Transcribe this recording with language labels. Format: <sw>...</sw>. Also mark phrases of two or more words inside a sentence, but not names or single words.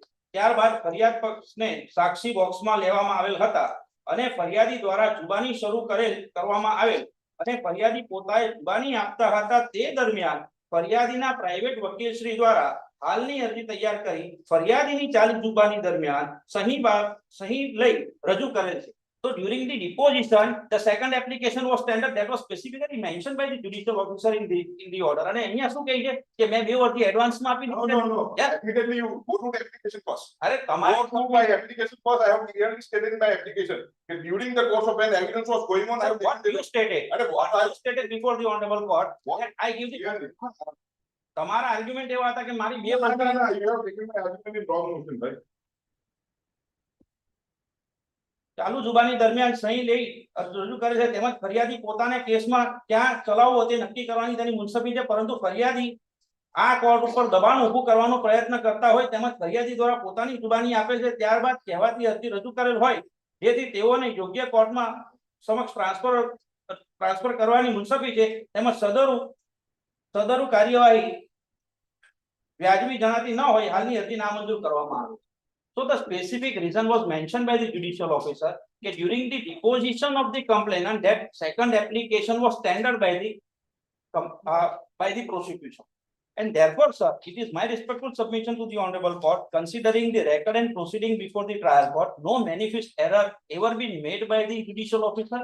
<gu>ત્યારબાદ ફરિયાદ પક્ષને સાક્ષી બોક્સમાં લેવામાં આવેલ હતા અને ફરિયાદી દ્વારા જુબાની શરૂ કરવામાં આવેલ અને ફરિયાદી પોતાએ જુબાની આપતા હતા તે દરમિયાન ફરિયાદીના પ્રાઇવેટ વકીલશ્રી દ્વારા હાલની અરજી તૈયાર કરી ફરિયાદીની ચાલી જુબાની દરમિયાન સહી લઈ રજૂ કરેલ છે.</gu> <en>So during the deposition, the second application was tendered that was specifically mentioned by the judicial officer in the order.</en> <gu>અને અહીંયા શું કહે છે કે મેં બે અરજી એડવાન્સમાં આપી</gu> <en>No, no, no. Immediately you go to the application first.</en> <gu>અરે</gu> <en>Go</en> <gu>તમારે</gu> <en>through my application first. I have clearly stated in my application that during the course of when the evidence was going on, I have what you stated what I have stated before the honorable court that I give the clearly.</en> <gu>તમારા આર્ગ્યુમેન્ટ એવા હતા કે મારી બે</gu> <en>No, no, no, you have taken my argument in wrong motion, right?</en> <gu>ચાલુ જુબાની દરમિયાન સહી લઈ રજૂ કરે છે તેમજ ફરિયાદી પોતાને કેસમાં ક્યાં ચલાવવો તે નક્કી કરવાની તેની મુનસબી છે પરંતુ ફરિયાદી આ કોર્ટ ઉપર દબાણ ઊભું કરવાનો પ્રયત્ન કરતા હોય તેમજ ફરિયાદી દ્વારા પોતાની જુબાની આપે છે ત્યારબાદ કહેવાતી અરજી રજૂ કરેલ હોય જેથી તેઓને યોગ્ય કોર્ટમાં સમક્ષ ટ્રાન્સફર કરવાની મુનસબી છે તેમજ સદરુ કાર્યવાહી વ્યાજબી જણાતી ન હોય હાલની અરજી નામંજૂર કરવામાં આવે.</gu> <en>So the specific reason was mentioned by the judicial officer that during the deposition of the complainant that second application was tendered by the prosecution. And therefore, sir, it is my respectful submission to the honorable court, considering the record and proceeding before the trial court, no manifest error ever been made by the judicial officer.</en>